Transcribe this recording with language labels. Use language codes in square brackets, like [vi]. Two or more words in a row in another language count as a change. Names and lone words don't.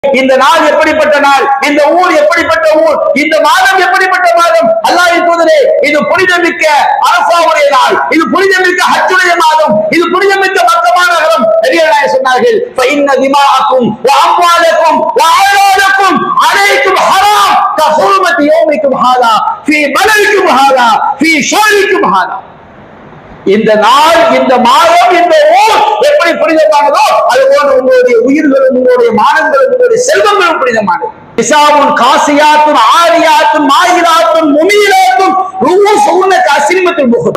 [ta] இந்த நாள் எப்படிப்பட்ட நாள், இந்த ஊர் எப்படிப்பட்ட ஊர், இந்த மாதம் எப்படிப்பட்ட மாதம். அல்லாஹ்வின் தூதரே, இது புனிதமிக்க அரஃபாவுடைய நாள், இது புனிதமிக்க ஹஜ்ஜுடைய மாதம், இது புனிதமிக்க மக்கமா நகரம். நபிகள் நாயகம் சொன்னார்கள், [ar] فإن دماءكم وأموالكم وأولادكم عليكم حرام كحرمة يومكم هذا في بلدكم هذا في شهركم هذا. [ta] இந்த நாள், இந்த மாதம், இந்த ஊர் எப்படி புனிதமானதோ அது போன்று உங்களுடைய உயிர்களும், உங்களுடைய மானங்களும், உங்களுடைய செல்வங்களும் புனிதமானது. [ar] نساء كاسيات عاريات مائلات مميلات رؤوس كأسنمة البخت.